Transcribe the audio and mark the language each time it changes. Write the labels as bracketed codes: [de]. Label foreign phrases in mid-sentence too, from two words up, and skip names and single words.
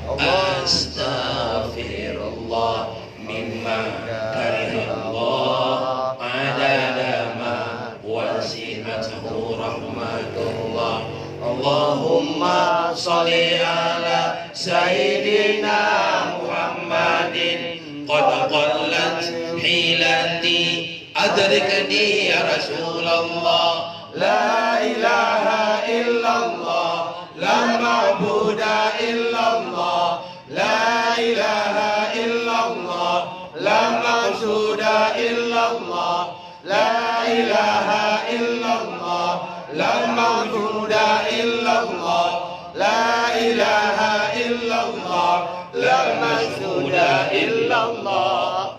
[ar] أستغفر الله مما كره الله عدد ما وسعته رحمة الله. اللهم صل على سيدنا محمد قد قلت حيلتي أدركني يا رسول الله. لا إله إلا الله لا معبود إلا الله لا إله إلا الله لا مقصود إلا الله لا إله إلا الله لا موجود إلا الله لا إله إلا الله لا مشهود إلا الله.